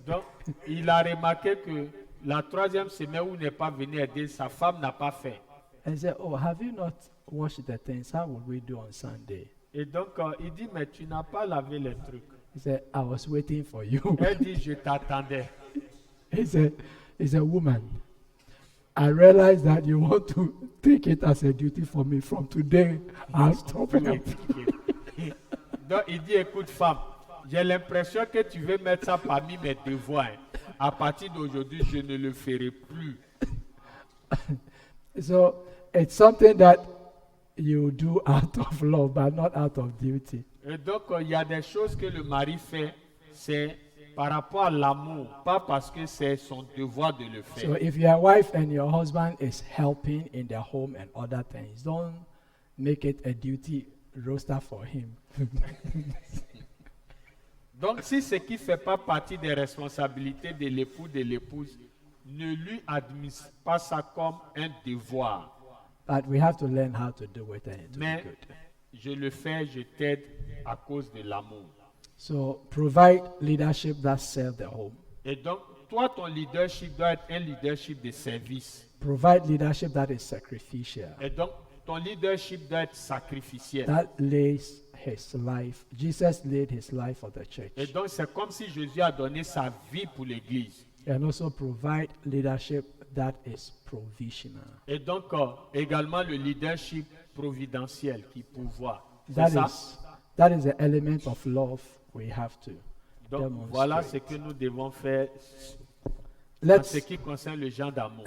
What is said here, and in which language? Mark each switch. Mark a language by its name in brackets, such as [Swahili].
[French] Donc, il a remarqué que la troisième semaine où il n'est pas venu aider, sa femme n'a pas fait. [English] And he said, "Oh, have you not washed the things? How would we do on Sunday?" [French] Et donc, il dit, mais tu n'as pas lavé les trucs. [English] He said, "I was waiting for you." [French] Elle dit, je t'attendais. [English] He said, "Woman, I realize that you want to take it as a duty for me. From today, I'll stop [French] Pour [English] it." [French] expliquer. Donc, il dit, écoute, femme, j'ai l'impression que tu veux mettre ça parmi mes devoirs. À partir d'aujourd'hui, je ne le ferai plus. [English] So it's something that you do out of love, but not out of duty. [French] Et donc, il y a des choses que le mari fait, c'est par rapport à l'amour, pas parce que c'est son devoir de le [English] So [French] faire. [English] if your wife and your husband is helping in the home and other things, don't make it a duty roster for him. [French] Donc, si ce qui ne fait pas partie des responsabilités de l'époux, de l'épouse, ne lui administre pas ça comme un devoir. [English] But we have to learn how to do it and it will be [French] Mais [English] good. [French] je le fais, je t'aide à cause de l'amour. [English] So provide leadership that serve the home. [French] Et donc, toi, ton leadership doit être un leadership de service. [English] Provide leadership that is sacrificial. [French] Et donc, ton leadership doit être sacrificiel. [English] That lays his life. Jesus laid his life for the church. [French] Et donc, c'est comme si Jésus a donné sa vie pour l'Église. [English] And also provide leadership that is provisional. [French] Et donc, également le leadership providentiel qui pourvoit. C'est [English] That [French] ça? [English] that is the element of love we have to [French] Donc, [English] demonstrate. [French] voilà ce que nous devons faire en [English] Let's [French] ce qui concerne le genre d'amour.